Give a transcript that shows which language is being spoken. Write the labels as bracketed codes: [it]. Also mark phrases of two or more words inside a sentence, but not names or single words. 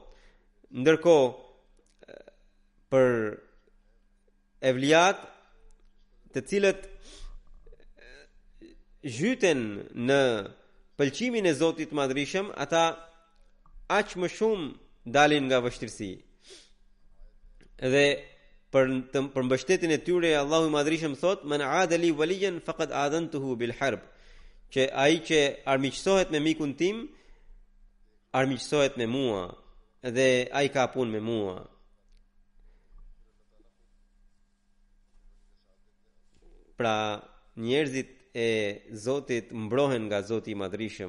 [sq] Ndërkohë për evliat, të cilët zhyten në pëlqimin e Zotit Madhrishëm, ata aq më shumë dalin nga vështirësi. Dhe për mbështetjen e tyre Allahu I Madhrishëm thot: [ar] "من عادى لي وليا فقد آذنته بالحرب", [sq] që ai që armiqësohet me mikun tim, armiqësohet me mua, dhe ai ka punë me mua. Pra njerëzit e Zotit mbrohen nga Zoti I Madhrishëm.